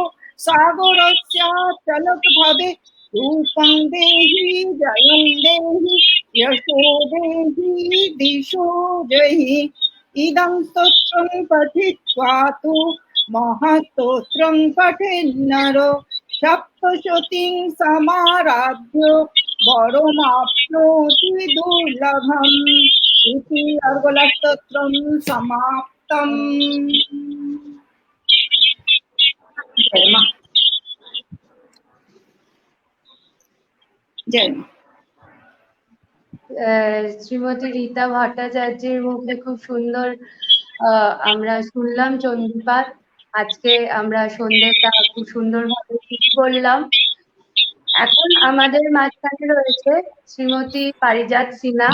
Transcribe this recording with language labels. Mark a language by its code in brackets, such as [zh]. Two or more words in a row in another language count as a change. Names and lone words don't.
[sa] सागरस्याचलत भवे रूपं देहि जयं देहि यशो देहि दिशो जहि इदं स्तोत्रं पठित्वा तु महस्तोत्रं पठेन्नरो सप्तशतीं समाराध्य वरमाप्नोति दुर्लभम् इति अर्गलस्तोत्रं समाप्तम्। [hi] जय मां। जय मां। [bn] শ্রীমতী রীতা ভট্টাচার্যের মুখে খুব সুন্দর আমরা শুনলাম চণ্ডীপাঠ। আজকে আমরা সন্ধ্যেটা খুব সুন্দরভাবে শুরু করলাম। এখন আমাদের মাঝখানে রয়েছে শ্রীমতী পারিজাত সিনহা।